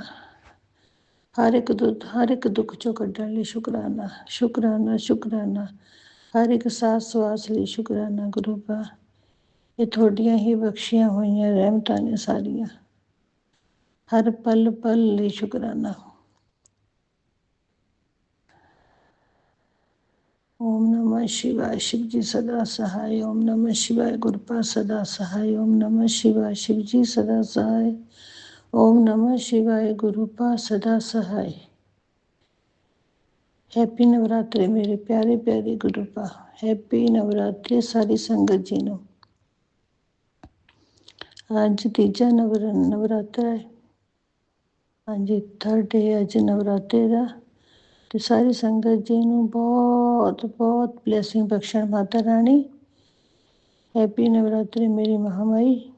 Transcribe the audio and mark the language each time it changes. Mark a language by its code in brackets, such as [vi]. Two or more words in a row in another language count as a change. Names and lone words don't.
[pa] ਹਰ ਇੱਕ ਦੁੱਖ 'ਚੋਂ ਕੱਢਣ ਲਈ ਸ਼ੁਕਰਾਨਾ ਸ਼ੁਕਰਾਨਾ ਸ਼ੁਕਰਾਨਾ। ਹਰ ਇੱਕ ਸਾਸ ਸਵਾਸ ਲਈ शुक्राना ਗੁਰੂ ਪਾ। ਇਹ ਤੁਹਾਡੀਆਂ ਹੀ ਬਖਸ਼ੀਆਂ ਹੋਈਆਂ ਰਹਿਮਤਾਂ ਨੇ ਸਾਰੀਆਂ, ਹਰ ਪਲ ਪਲ ਲਈ शुक्राना। [sa] ओम नमः शिवाय। [hi] शिव जी सदा सहाय। [sa] ओम नमः शिवाय। [hi] गुरुपा सदा सहाय। [sa] ओम नमः शिवाय। [hi] शिव जी सदा सहाय। [sa] ओम नमः शिवाय। [hi] गुरुपा सदा सहाय। हैप्पी नवरात्रे मेरे प्यारे प्यारे गुरुपा, हैप्पी नवरात्रे सारी संगत जी ਨੂੰ। [pa] ਅੱਜ ਤੀਜਾ ਨਵਰਾਤਰਾ ਹੈ। ਹਾਂਜੀ, [en] third day [pa] ਅੱਜ ਨਵਰਾਤਰੇ ਦਾ। ਤੇ ਸਾਰੀ ਸੰਗਤ ਜੀ ਨੂੰ ਬਹੁਤ ਬਹੁਤ ਬਲੈਸਿੰਗ ਬਖਸ਼ਣ ਮਾਤਾ ਰਾਣੀ। ਹੈਪੀ ਨਵਰਾਤਰੇ ਮੇਰੀ ਮਹਾਮਾਈ।